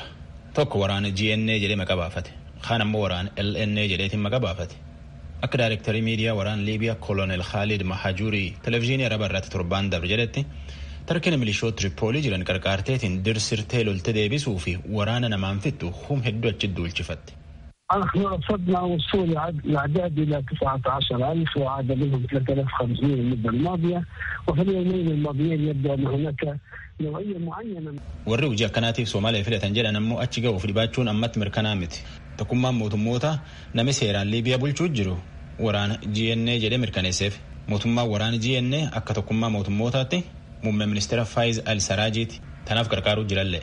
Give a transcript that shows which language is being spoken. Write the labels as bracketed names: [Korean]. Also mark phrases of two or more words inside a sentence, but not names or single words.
[Oromo] Tokko waraana GNA jedhee maqaa baafate. Kaan ammoo waraana LNA jedheetiin maqaa baafate. Akka daayirektarii miidiyaa waraana Liibiyaa Kolonel Khalid Mahajurii televezyiinii Araba irratti torbaan dabre jedhetti tarkiin milishoota Tripoolii jiran qarqaarteetiin dirsirtee lolte deebisuu fi waraana namaan fixu hedduu achi duulchifatte. [Arabic] نحن رصدنا وصول الأعداد إلى 19,000 وعاد منهم 3,500 المدة الماضية وفي اليومين الماضيين يبدو أن هناك نوعية معينة. [Oromo] warri hojii akkanaatiif Soomaaliyaa filatan jedhan ammoo achi ga'uuf dhibaachuun ammatti mirkanaa miti. Tokkummaan mootummoota namni seeraan Liibiyaa bulchuu jiru waraana GNA jedhee mirkaneesseef. Mootummaan waraana GNA akka tokkummaa mootummootaatti muummee ministeera Faayiz Al-Saraajiiti tanaaf gargaaruu jirallee.